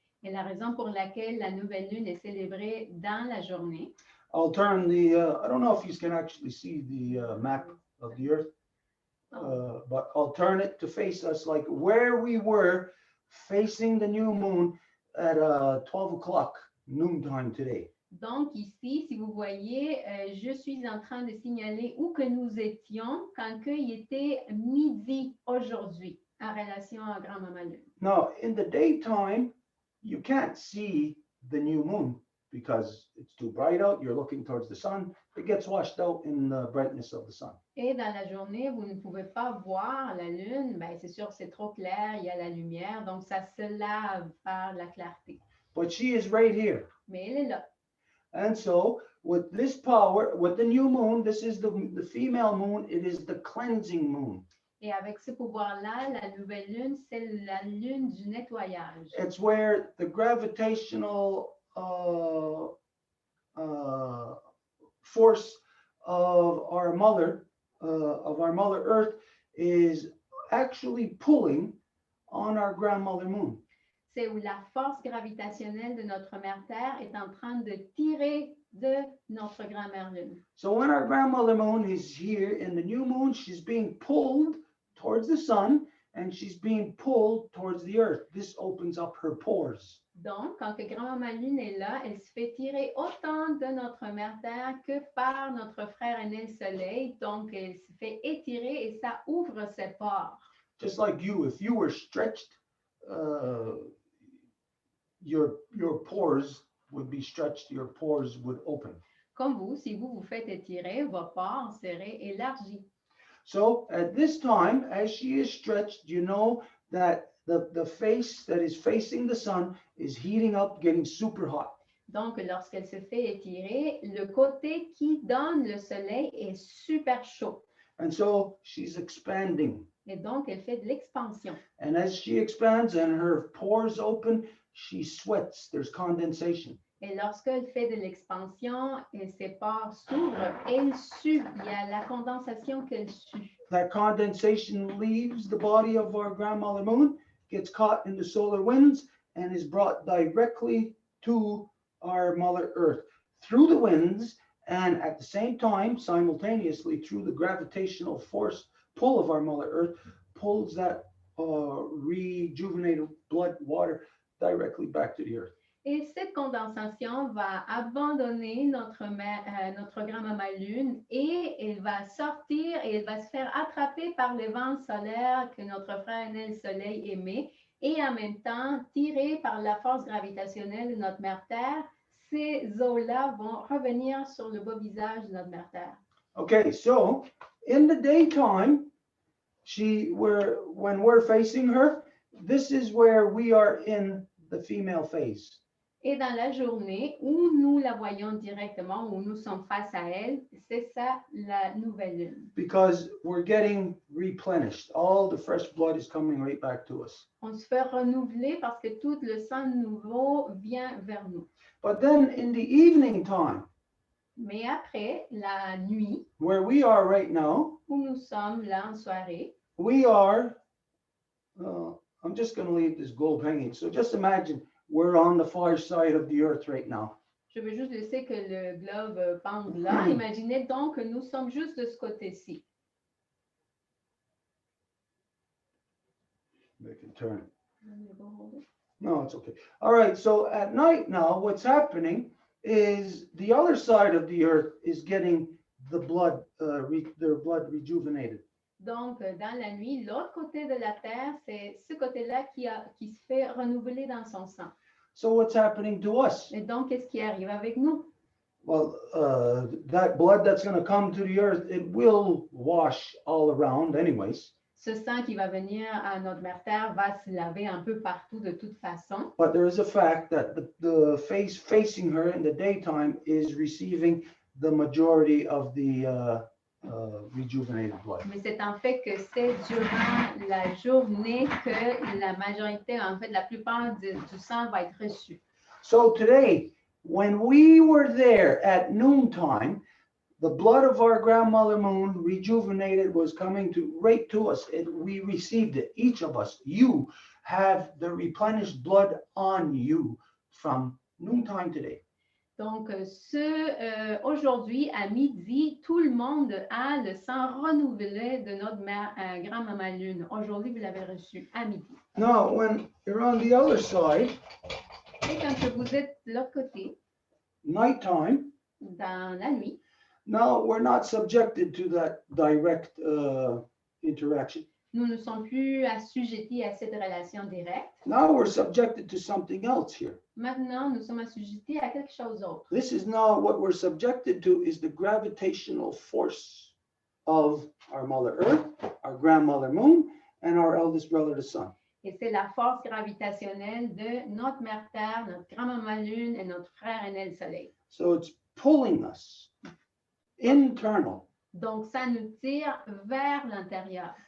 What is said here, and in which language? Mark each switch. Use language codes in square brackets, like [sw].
[fr] Et la raison pour laquelle la nouvelle lune est célébrée dans la journée. [en] I'll turn the, I don't know if you can actually see the map of the earth, but I'll turn it to face us like where we were facing the new moon at 12 o'clock noontime today. [fr] Donc ici, si vous voyez, je suis en train de signaler où que nous étions quand il était midi aujourd'hui en relation à Grand-Maman Lune. [en] Now, in the daytime, you can't see the new moon because it's too bright out. You're looking towards the sun. It gets washed out in the brightness of the sun. [fr] Et dans la journée, vous ne pouvez pas voir la lune. Ben, c'est sûr que c'est trop clair, il y a la lumière, donc ça se lave par la clarté. [en] But she is right here. [fr] Mais elle est là. [en] And so with this power, with the new moon, this is the female moon, it is the cleansing moon. [fr] Et avec ce pouvoir-là, la nouvelle lune, c'est la lune du nettoyage. [en] It's where the gravitational force of our mother Earth is actually pulling on our grandmother moon. [fr] C'est où la force gravitationnelle de notre mère Terre est en train de tirer de notre grand-mère lune. [en] So when our grandmother moon is here in the new moon, she's being pulled towards the sun and she's being pulled towards the earth. This opens up her pores. [fr] Donc, quand que grand-maman lune est là, elle se fait tirer autant de notre mère Terre que par notre frère aîné le soleil. Donc, elle se fait étirer et ça ouvre ses pores. [en] Just like you, if you were stretched, your pores would be stretched, your pores would open. [fr] Comme vous, si vous vous faites étirer, vos pores seraient élargis. [en] So at this time, as she is stretched, you know that the face that is facing the sun is heating up, getting super hot. [fr] Donc, lorsqu'elle se fait étirer, le côté qui donne le soleil est super chaud. [en] And so she's expanding. [fr] Et donc, elle fait de l'expansion. [en] And as she expands and her pores open, she sweats. There's condensation. [fr] Et lorsqu'elle fait de l'expansion et ses pores s'ouvrent, elle sue. Il y a la condensation qu'elle sue. [en] That condensation leaves the body of our grandmother moon, gets caught in the solar winds, and is brought directly to our Mother Earth through the winds, and at the same time, simultaneously, through the gravitational force pull of our Mother Earth, pulls that rejuvenated blood water directly back to the earth. [fr] Et cette condensation va abandonner notre grand-maman lune et elle va sortir et elle va se faire attraper par les vents solaires que notre frère aîné le soleil émet et en même temps tirée par la force gravitationnelle de notre mère Terre. Ces eaux-là vont revenir sur le beau visage de notre mère Terre. [en] Okay, so in the daytime, when we're facing her, this is where we are in the female phase. [fr] Et dans la journée où nous la voyons directement, où nous sommes face à elle, c'est ça la nouvelle lune. [en] Because we're getting replenished. All the fresh blood is coming right back to us. [fr] On se fait renouveler parce que tout le sang nouveau vient vers nous. [en] But then in the evening time, [fr] Mais après la nuit, [en] where we are right now, [fr] où nous sommes là en soirée, [en] we are, I'm just going to leave this globe hanging. So just imagine we're on the far side of the earth right now. [fr] je veux juste laisser que le globe pende là. Imaginez donc que nous sommes juste de ce côté-ci. [en] Make it turn. No, it's okay. All right, so at night now, what's happening is the other side of the earth is getting the blood, their blood rejuvenated. [fr] Donc, dans la nuit, l'autre côté de la terre, c'est ce côté-là qui se fait renouveler dans son sang. [en] So what's happening to us? [fr] Et donc, qu'est-ce qui arrive avec nous? [en] Well, that blood that's going to come to the earth, it will wash all around anyways. [fr] Ce sang qui va venir à notre mère terre va se laver un peu partout de toute façon. [en] But there is a fact that the face facing her in the daytime is receiving the majority of the rejuvenated blood. [fr] Mais c'est en fait que c'est durant la journée que la majorité, en fait, la plupart du sang va être reçu. [en] So today, when we were there at noontime, the blood of our grandmother moon rejuvenated was coming right to us, and we received it. Each of us, you have the replenished blood on you from noontime today. [fr] Donc, aujourd'hui, à midi, tout le monde a le sang renouvelé de notre grand-maman Lune. Aujourd'hui, vous l'avez reçu à midi. [en] Now, when you're on the other side, [fr] et quand vous êtes de l'autre côté, [en] nighttime, [fr] dans la nuit, [en] now we're not subjected to that direct interaction. [fr] Nous ne sommes plus assujettis à cette relation directe. [en] Now we're subjected to something else here. [fr] Maintenant, nous sommes assujettis à quelque chose d'autre. [en] This is now what we're subjected to is the gravitational force of our Mother Earth, our grandmother Moon, and our eldest brother, the Sun. [fr] Et c'est la force gravitationnelle de notre mère Terre, notre grand-maman Lune et notre frère aîné le Soleil. [en] So it's pulling us internal. [fr] Donc, ça nous tire vers l'intérieur.